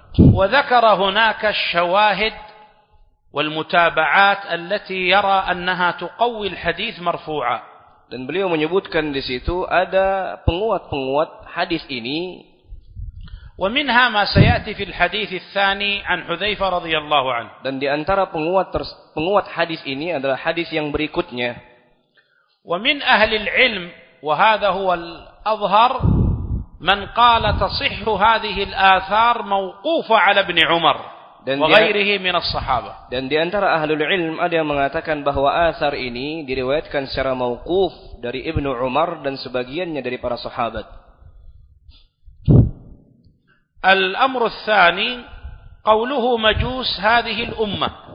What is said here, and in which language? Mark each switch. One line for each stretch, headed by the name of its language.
Arabic: وذكر هناك الشواهد والمتابعات التي يرى أنها تقوي الحديث مرفوعا.
Indonesian: Dan beliau menyebutkan di situ ada penguat-penguat hadis ini.
Arabic: ومنها ما سيأتي في الحديث الثاني عن حذيفة رضي الله عنه.
Indonesian: Dan di antara penguat hadis ini adalah hadis yang berikutnya.
Arabic: ومن أهل العلم وهذا هو الأظهر من قال تصح هذه الآثار موقوفة على ابن عمر وغيره من الصحابة.
Indonesian: Dan di antara ahlul ilm ada yang mengatakan bahwa asar ini diriwayatkan secara mauquf dari Ibnu Umar dan sebagiannya dari para sahabat.
Arabic: الأمر الثاني قوله مجوس هذه الأمة.